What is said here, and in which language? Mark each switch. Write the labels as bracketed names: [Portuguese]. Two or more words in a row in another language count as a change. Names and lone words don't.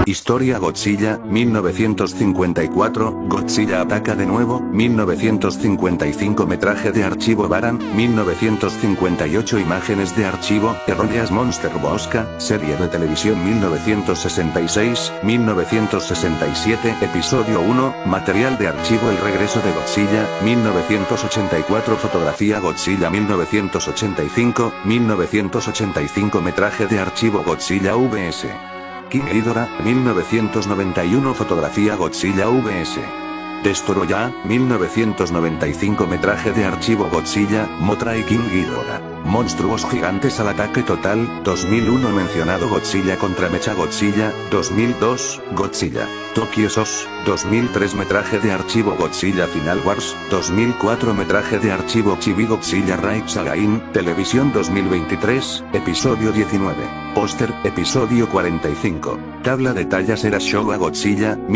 [Spanish] historia Godzilla, 1954, Godzilla ataca de nuevo, 1955 metraje de archivo Baran, 1958 imágenes de archivo, erróneas Monster Bosca, serie de televisión 1966, 1967, episodio 1, material de archivo El regreso de Godzilla, 1984 fotografía Godzilla 1985, 1985 metraje de archivo Godzilla vs. King Ghidorah, 1991 fotografía Godzilla vs. Destoroyah, 1995 metraje de archivo Godzilla, Mothra y King Ghidorah, monstruos gigantes al ataque total, 2001 mencionado Godzilla contra Mechagodzilla, 2002, Godzilla, Tokyo SOS, 2003 metraje de archivo Godzilla Final Wars, 2004 metraje de archivo Chibi Godzilla Rise Again, televisión 2023, episodio 19, póster, episodio 45, tabla de tallas era Showa Godzilla,